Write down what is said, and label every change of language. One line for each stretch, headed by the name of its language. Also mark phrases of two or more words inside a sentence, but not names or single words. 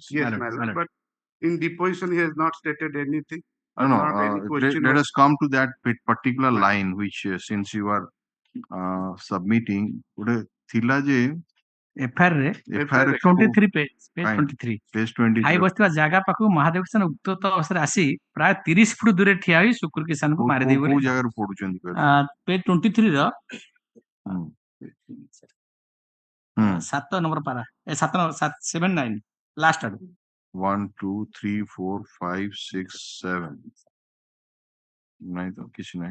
English: Yes, my lord. But in deposition he has not stated anything. Let us come to that particular line which since you are submitting
Odia: ଥିଲା ଯେ FIR ରେ FIR
English: 23 page 23 page 23
Odia: ଖାଇ ବସିଥିବା ଜାଗା ପାଖକୁ ମହାଦେବ କିଷାନ ଉତ୍ୟକ୍ତ ଅବସ୍ଥାରେ ଆସି ପ୍ରାୟ 30 ଫୁଟ ଦୂରରେ ଠିଆ ହୋଇ ଶୁକ୍ର କିଷାନକୁ ମାରିଦେଇ କୋଉ ଜାଗାରେ ପଡୁଛନ୍ତି ପେଜ 23 ର 7 ନମ୍ବର ପାରା 79 ଲାଷ୍ଟ ଆଡୁ 1 2 3 4 5 6 7 ନାଇଁ ତ କିଛି ନାହିଁ